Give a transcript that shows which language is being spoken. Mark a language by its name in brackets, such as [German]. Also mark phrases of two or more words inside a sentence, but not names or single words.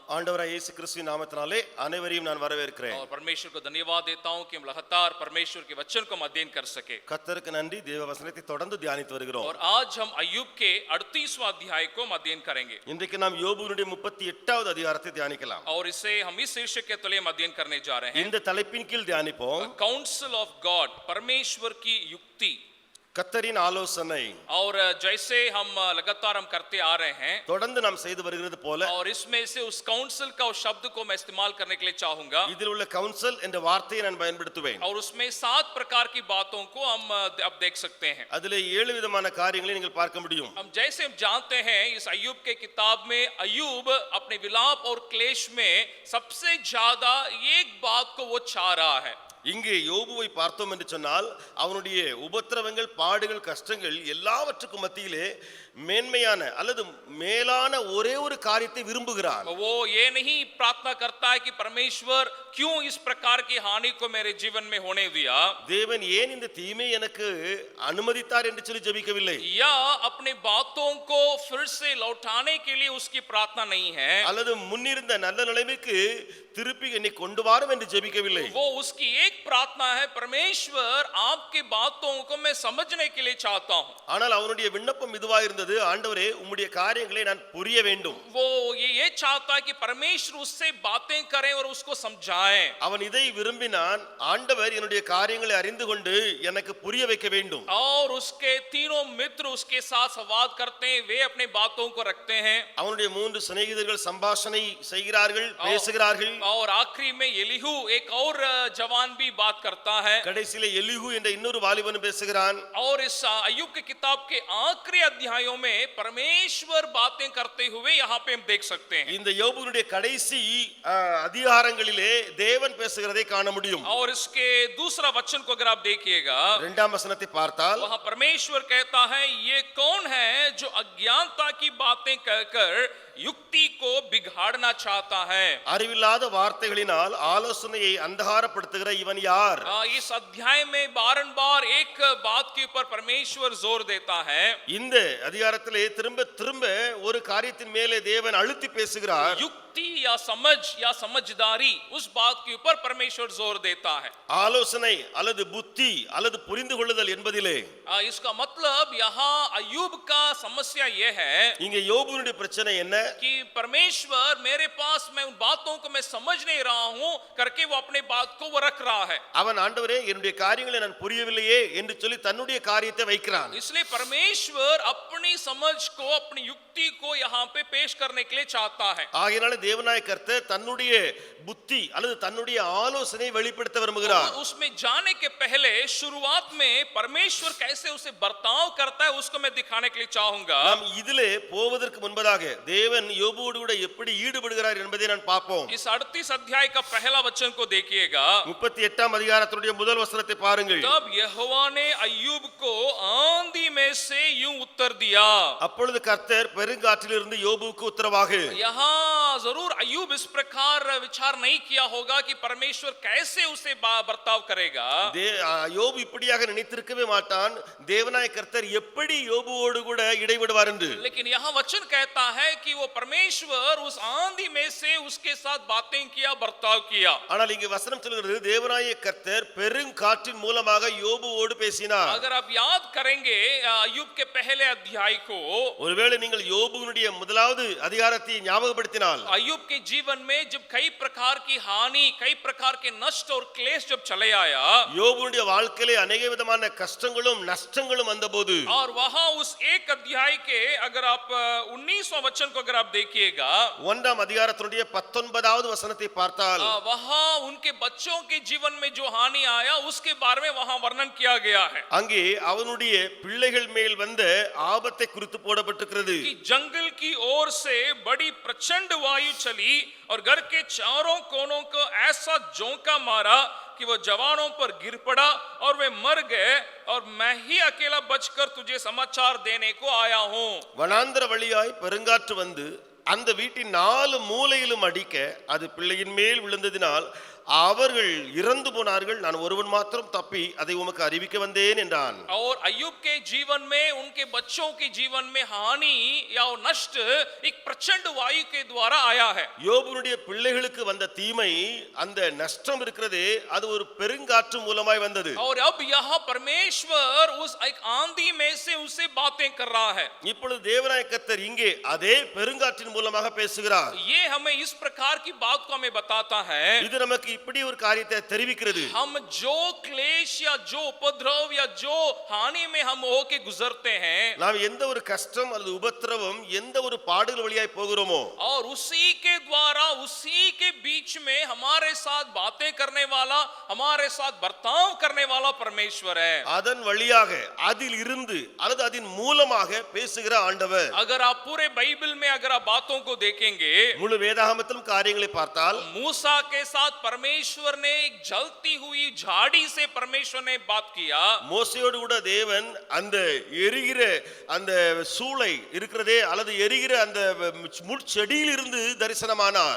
[Tamil] ஆண்டவராகிய இயேசு கிறிஸ்துவின் நாமத்தினாலே அனைவரையும் நான் வரவேற்கிறேன். [Hindi] और परमेश्वर को धन्यवाद देता हूं कि हम लगातार परमेश्वर के वचन को हम अध्ययन कर सके। [Tamil] கர்த்தருக்கு நன்றி. தேவ வசனத்தை தொடர்ந்து தியானித்து வருகிறோம். [Hindi] और आज हम अय्यूब के 38वां अध्याय को हम अध्ययन करेंगे। [Tamil] இன்றைக்கு நாம் யோபுவினுடைய 38வது அதிகாரத்தை தியானிக்கலாம். [Hindi] और इसे हम इस शीर्षक के तले हम अध्ययन करने जा रहे हैं। [Tamil] இந்த தலைப்பின் கீழ் தியானிப்போம். [English] council of God, [Hindi] परमेश्वर की युक्ति। [Tamil] கர்த்தரின் ஆலோசனை [Hindi] और जैसे हम लगातार हम करते आ रहे हैं [Tamil] தொடர்ந்து நாம் செய்து வருகிறது போல [Hindi] और इसमें से उस काउंसिल का उस शब्द को मैं इस्तेमाल करने के लिए चाहूंगा [Tamil] இதில் உள்ள கவுன்சில் என்ற வார்த்தையை நான் பயன்படுத்துவேன். [Hindi] और उसमें 7 प्रकार की बातों को हम अब देख सकते हैं. [Tamil] அதிலே 7 விதமான காரியங்களை நீங்கள் பார்க்க முடியும். [Hindi] हम जैसे हम जानते हैं इस अय्यूब के किताब में अय्यूब अपने विलाप और क्लेश में सबसे ज्यादा एक बात को वो चाह रहा है. [Tamil] இங்கே யோபுவை பார்த்தோம் என்று சொன்னால் அவனுடைய உபத்திரவங்கள் பாடுகள் கஷ்டங்கள் எல்லாவற்றுக்கும் மத்தியிலே மேன்மையான அல்லது மேலான ஒரே ஒரு காரியத்தை விரும்புகிறான். [Hindi] वो ये नहीं प्रार्थना करता है कि परमेश्वर क्यों इस प्रकार की हानि को मेरे जीवन में होने दिया, [Tamil] தேவன் ஏன் இந்த தீமை எனக்கு அனுமதித்தார் என்று சொல்லி ஜெபிக்கவில்லை. [Hindi] या अपने बातों को फिर से लौटाने के लिए उसकी प्रार्थना नहीं है, [Tamil] அல்லது முன்னிருந்த நல்ல நிலைமைக்கு திருப்பி என்னை கொண்டு வாரும் என்று ஜெபிக்கவில்லை. [Hindi] वो उसकी एक प्रार्थना है परमेश्वर आपकी बातों को मैं समझने के लिए चाहता हूं. [Tamil] ஆனால் அவனுடைய விண்ணப்பம் இதுவா இருந்தது, ஆண்டவரே உம்முடைய காரியங்களை நான் புரிய வேண்டும். [Hindi] वो ये चाहता है कि परमेश्वर उससे बातें करें और उसको समझाएं. [Tamil] அவன் இதை விரும்பினான், ஆண்டவர் என்னுடைய காரியங்களை அறிந்து கொண்டு எனக்கு புரிய வைக்க வேண்டும். [Hindi] और उसके तीनों मित्र उसके साथ संवाद करते हैं, वे अपने बातों को रखते हैं. [Tamil] அவனுடைய 3 சிநேகிதர்கள் சம்பாஷணை செய்கிறார்கள், பேசுகிறார்கள். [Hindi] और आखिरी में एलीहू एक और जवान भी बात करता है. [Tamil] கடைசியிலே எலிஹு என்ற இன்னொரு வாலிபன் பேசுகிறான். [Hindi] और इस अय्यूब के किताब के आखिरी अध्यायों में परमेश्वर बातें करते हुए यहाँ पे हम देख सकते हैं. [Tamil] இந்த யோபுவினுடைய கடைசி அதிகாரங்களிலே தேவன் பேசுகிறதை காண முடியும். [Hindi] और इसके दूसरा वचन को अगर आप देखिएगा, [Tamil] இரண்டாம் வசனத்தை பார்த்தால் [Hindi] वहाँ परमेश्वर कहता है ये कौन है जो अज्ञानता की बातें कहकर युक्ति को बिगाड़ना चाहता है. [Tamil] அறிவில்லாத வார்த்தைகளினால் ஆலோசனையை அந்தகாரப்படுத்துகிற இவன் யார்? [Hindi] इस अध्याय में बारंबार एक बात के ऊपर परमेश्वर जोर देता है. [Tamil] இந்த அதிகாரத்திலே திரும்ப திரும்ப ஒரு காரியத்தின் மேலே தேவன் அழுத்தி பேசுகிறார். [Hindi] युक्ति या समझ या समझदारी उस बात के ऊपर परमेश्वर जोर देता है. [Tamil] ஆலோசனை அல்லது புத்தி அல்லது புரிந்து கொள்ளுதல் என்பதிலே [Hindi] इसका मतलब यहाँ अय्यूब का समस्या यह है [Tamil] இங்க யோபுவினுடைய பிரச்சனை என்ன? [Hindi] कि परमेश्वर मेरे पास मैं उन बातों को मैं समझ नहीं रहा हूं करके वो अपने बात को वो रख रहा है. [Tamil] அவன் ஆண்டவரே என்னுடைய காரியங்களை நான் புரியவில்லையே என்று சொல்லி தன்னுடைய காரியத்தை வைக்கிறான். [Hindi] इसलिए परमेश्वर अपनी समझ को अपनी युक्ति को यहाँ पे पेश करने के लिए चाहता है. [Tamil] ஆகையால தேவனாய கர்த்தர் தன்னுடைய புத்தி அல்லது தன்னுடைய ஆலோசனை வெளிப்படுத்த விரும்புகிறார். [Hindi] उसमें जाने के पहले शुरुआत में परमेश्वर कैसे उसे बर्ताव करता है उसको मैं दिखाने के लिए चाहूंगा. [Tamil] நாம் இதிலே போவதற்கு முன்பதாக தேவன் யோபுவோடு கூட எப்படி ஈடுபடுகிறார் என்பதை நான் பார்ப்போம். [Hindi] इस 38 अध्याय का पहला वचन को देखिएगा. [Tamil] 38ஆம் அதிகாரத்தினுடைய முதல் வசனத்தை பாருங்கள். [Hindi] तब यहोवा ने अय्यूब को आंधी में से यूं उत्तर दिया. [Tamil] அப்பொழுது கர்த்தர் பெருங்காற்றிலிருந்து யோபுவுக்கு உத்தரவாக. [Hindi] यहाँ जरूर अय्यूब इस प्रकार विचार नहीं किया होगा कि परमेश्वर कैसे उसे बर्ताव करेगा. [Tamil] யோபு இப்படியாக நினைத்திருக்கவே மாட்டான், தேவனாய கர்த்தர் எப்படி யோபுவோடு கூட இடைவிடுவார் என்று. [Hindi] लेकिन यहाँ वचन कहता है कि वो परमेश्वर उस आंधी में से उसके साथ बातें किया, बर्ताव किया. [Tamil] ஆனால் இங்கே வசனம் சொல்கிறது தேவனாய கர்த்தர் பெருங்காற்றின் மூலமாக யோபுவோடு பேசினார். [Hindi] अगर आप याद करेंगे अय्यूब के पहले अध्याय को, [Tamil] ஒருவேளை நீங்கள் யோபுவினுடைய முதலாவது அதிகாரத்தை ஞாபகப்படுத்தினால் [Hindi] अय्यूब के जीवन में जब कई प्रकार की हानि, कई प्रकार के नष्ट और क्लेश जब चले आया, [Tamil] யோபுவினுடைய வாழ்க்கையிலே अनेक விதமான கஷ்டங்களும் நஷ்டங்களும் வந்தபோது [Hindi] और वहां उस एक अध्याय के अगर आप 19वां वचन को अगर आप देखिएगा, [Tamil] 1ஆம் அதிகாரத்தினுடைய 19வது வசனத்தை பார்த்தால் [Hindi] वहां उनके बच्चों के जीवन में जो हानि आया उसके बारे में वहां वर्णन किया गया है. [Tamil] அங்கே அவனுடைய பிள்ளைகள் மேல் வந்த ஆபத்தை குறித்து போடப்பட்டிருக்கிறது. [Hindi] कि जंगल की ओर से बड़ी प्रचंड वायु चली और घर के चारों कोनों को ऐसा झोंका मारा कि वो जवानों पर गिर पड़ा और वे मर गए और मैं ही अकेला बचकर तुझे समाचार देने को आया हूं. [Tamil] வனாந்தர வழியாய் பெருங்காற்று வந்து அந்த வீட்டின் 4 மூலையிலும் அடிக்க அது பிள்ளையின் மேல் விழுந்ததினால் அவர்கள் இறந்து போனார்கள், நான் ஒருவன் மாத்திரம் தப்பி அதை உமக்கு அறிவிக்க வந்தேன் என்றான். [Hindi] और अय्यूब के जीवन में उनके बच्चों के जीवन में हानि या नष्ट एक प्रचंड वायु के द्वारा आया है. [Tamil] யோபுனுடைய பிள்ளைகளுக்கு வந்த தீமை, அந்த நஷ்டம் இருக்கிறதே, அது ஒரு பெருங்காற்று மூலமாய் வந்தது. [Hindi] और अब यहाँ परमेश्वर उस एक आंधी में से उसे बातें कर रहा है. [Tamil] இப்பொழுது தேவனாய கர்த்தர் இங்கே அதே பெருங்காற்றின் மூலமாக பேசுகிறார். [Hindi] ये हमें इस प्रकार की बात को हमें बताता है [Tamil] இது நமக்கு இப்படி ஒரு காரியத்தை தெரிவிக்கிறது. [Hindi] हम जो क्लेश या जो उपद्रव या जो हानि में हम होके गुजरते हैं, [Tamil] நாம் எந்த ஒரு கஷ்டம் அல்லது உபத்திரவம் எந்த ஒரு பாடுகள் வழியாய் போகிறோமோ, [Hindi] और उसी के द्वारा उसी के बीच में हमारे साथ बातें करने वाला, हमारे साथ बर्ताव करने वाला परमेश्वर है. [Tamil] அதன் வழியாக அதில் இருந்து அல்லது அதன் மூலமாக பேசுகிற ஆண்டவர். [Hindi] अगर आप पूरे बाइबल में अगर आप बातों को देखेंगे, [Tamil] முழு வேதாகமத்திலும் காரியங்களை பார்த்தால் [Hindi] मूसा के साथ परमेश्वर ने एक जलती हुई झाड़ी से परमेश्वर ने बात किया. [Tamil] மோசேயோடு கூட தேவன் அந்த எரிகிற அந்த சூளை இருக்கிறதே அல்லது எரிகிற அந்த முட்செடியில் இருந்து தரிசனமானார்.